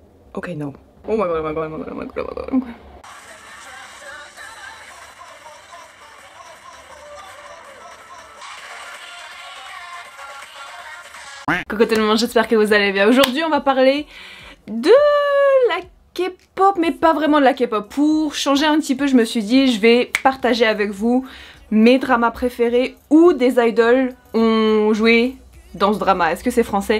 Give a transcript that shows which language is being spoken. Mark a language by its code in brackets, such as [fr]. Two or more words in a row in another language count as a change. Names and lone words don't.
[en] Ok, no. Oh my god, oh my god, oh my god, oh my god, oh my god. [fr] Coucou tout le monde, j'espère que vous allez bien. Aujourd'hui on va parler de la K-pop, mais pas vraiment de la K-pop. Pour changer un petit peu, je me suis dit je vais partager avec vous mes dramas préférés où des idols ont joué dans ce drama. Est-ce que c'est français?